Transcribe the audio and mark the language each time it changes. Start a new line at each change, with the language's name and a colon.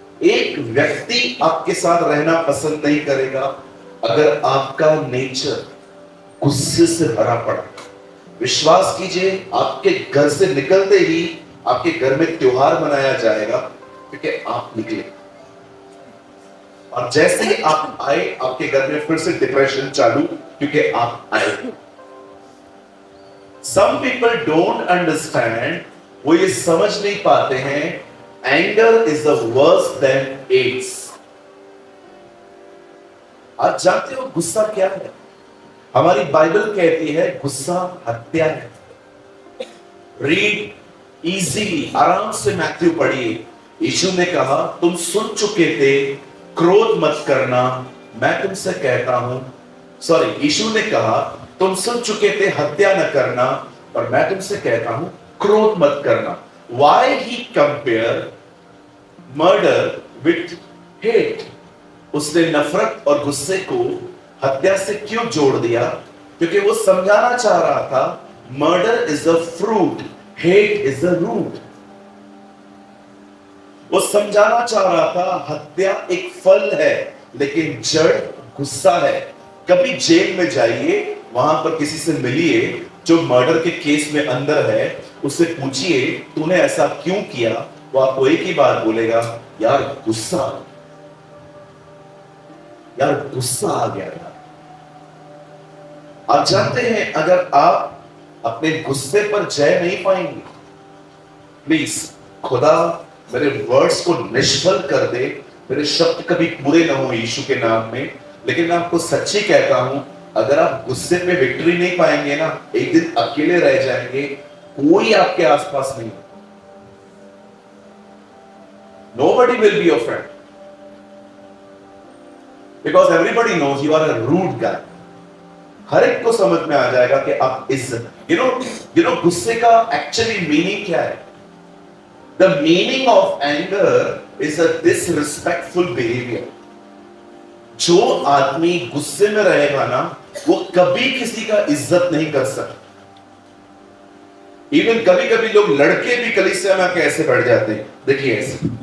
Hindi: एक व्यक्ति आपके साथ रहना पसंद नहीं करेगा अगर आपका नेचर गुस्से से भरा पड़ा। विश्वास कीजिए, आपके घर से निकलते ही आपके घर में त्योहार मनाया जाएगा क्योंकि आप निकले, और जैसे ही आप आए आपके घर में फिर से डिप्रेशन चालू क्योंकि आप आए।
English: Some people don't understand,
Hindi: वो ये समझ नहीं पाते हैं,
English: anger is the worse than AIDS।
Hindi: आप जानते हो गुस्सा क्या है? हमारी बाइबल कहती है गुस्सा हत्या है।
English: read easily,
Hindi: आराम से मैथ्यू पढ़िए। यीशु ने कहा तुम सुन चुके थे क्रोध मत करना, मैं तुमसे कहता हूं, सॉरी, यीशु ने कहा तुम सुन चुके थे हत्या न करना, और मैं तुमसे कहता हूं क्रोध मत करना।
English: Why he compare murder with hate?
Hindi: उसने नफरत और गुस्से को हत्या से क्यों जोड़ दिया? क्योंकि वो समझाना चाह रहा था
English: Murder is a fruit, hate is a root.
Hindi: वो समझाना चाह रहा था हत्या एक फल है लेकिन जड़ गुस्सा है। कभी जेल में जाइए, वहां पर किसी से मिलिए जो मर्डर के केस में अंदर है, उससे पूछिए तूने ऐसा क्यों किया, वो आपको एक ही बात बोलेगा, यार गुस्सा, यार गुस्सा आ गया यार। आप जानते हैं अगर आप अपने गुस्से पर जय नहीं पाएंगे, प्लीज खुदा मेरे वर्ड्स को निष्फल कर दे, मेरे शब्द कभी पूरे ना हो यीशु के नाम में, लेकिन मैं आपको सच्ची कहता हूं, अगर आप गुस्से पे विक्ट्री नहीं पाएंगे ना, एक दिन अकेले रह जाएंगे, कोई आपके आसपास नहीं।
English: Nobody will be your friend because everybody knows you are a rude guy।
Hindi: हर एक को समझ में आ जाएगा कि आप इज्जत,
English: you know
Hindi: गुस्से का एक्चुअली मीनिंग क्या है?
English: The meaning of anger is a disrespectful behavior।
Hindi: जो आदमी गुस्से में रहेगा ना, वो कभी किसी का इज्जत नहीं कर सकता। इवन कभी कभी लोग लड़के भी कलीसिया में कैसे बैठ जाते हैं, देखिए ऐसे।